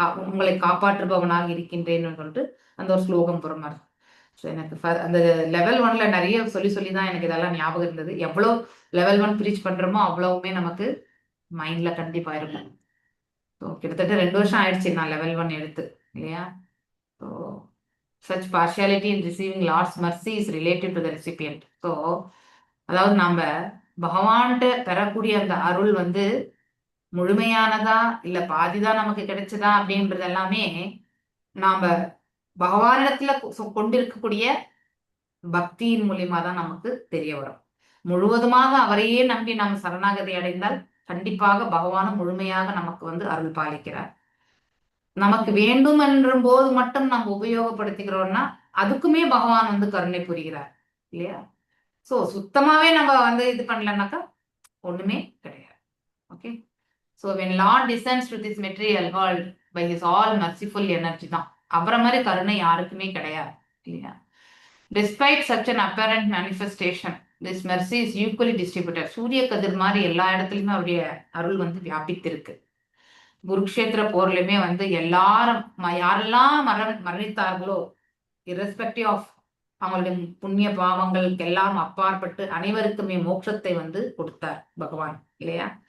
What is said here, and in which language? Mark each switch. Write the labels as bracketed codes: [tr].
[ta] உங்களை காப்பாற்றுபவனாக இருக்கின்றேன்னு சொல்லிட்டு அந்த ஒரு ஸ்லோகம் பொறுமாறு. ஸோ எனக்கு அந்த லெவல் 1ல நிறைய சொல்லி தான் எனக்கு இதெல்லாம் ஞாபகம் இருந்தது. எவ்வளோ லெவல் 1 ப்ரீச் பண்றோமோ அவ்வளவுமே நமக்கு மைண்ட்ல கண்டிப்பா இருக்கும். ஸோ கிட்டத்தட்ட 2 வருஷம் ஆயிடுச்சு நான் லெவல் 1 எடுத்து, இல்லையா? [en] So such partiality in receiving Lord's mercy is related to the recipient. [ta] So அதாவது நம்ம பகவான்கிட்ட பெறக்கூடிய அந்த அருள் வந்து முழுமையானதா இல்ல பாதிதான் நமக்கு கிடைச்சதா அப்படின்றது எல்லாமே நாம பகவானிடத்துல கொண்டிருக்கக்கூடிய பக்தியின் மூலியமா தான் நமக்கு தெரிய வரும். முழுவதுமாக அவரையே நம்பி நாம் சரணாகதி அடைந்தால் கண்டிப்பாக பகவானும் முழுமையாக நமக்கு வந்து அருள் பாலிக்கிறார். நமக்கு வேண்டும் என்றும் போது மட்டும் நம்ம உபயோகப்படுத்திக்கிறோம்னா அதுக்குமே பகவான் வந்து கருணை புரிகிறார், இல்லையா? சோ சுத்தமாவே நம்ம வந்து இது பண்ணலன்னாக்கா ஒண்ணுமே கிடையாது. [en] okay, so when Lord descends to this material world by his all merciful energy [ta] தான், அப்புறம் மாதிரி கருணை யாருக்குமே கிடையாது, இல்லையா? [en] Despite such an apparent manifestation, this mercy is equally distributed. [ta] சூரிய கதிர் மாதிரி எல்லா இடத்துலயுமே அவருடைய அருள் வந்து வியாபித்திருக்கு. குருக்ஷேத்திர போர்லயுமே வந்து எல்லாரும் யாரெல்லாம் மரணித்தார்களோ irrespective ஆஃப் அவங்களுடைய புண்ணிய பாவங்களுக்கு எல்லாம் அப்பாற்பட்டு அனைவருக்குமே மோட்சத்தை வந்து கொடுத்தார் பகவான், இல்லையா?